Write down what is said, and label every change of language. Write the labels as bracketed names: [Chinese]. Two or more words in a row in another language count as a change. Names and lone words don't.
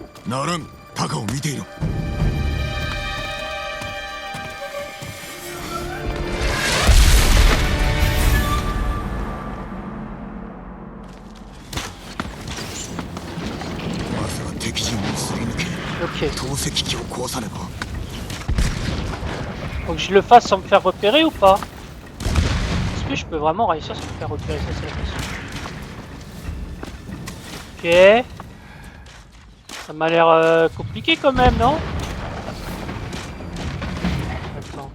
[Japanese] ならん、タカを見ていろ。まずは敵陣をすり抜け、 Ok. 投石機を壊さねば。 [French] Faut que je le fasse sans me faire repérer ou pas? Est-ce que je peux vraiment réussir sans me faire repérer? Ça, c'est la question. Ok. Ça m'a l'air compliqué quand même, non? Attends.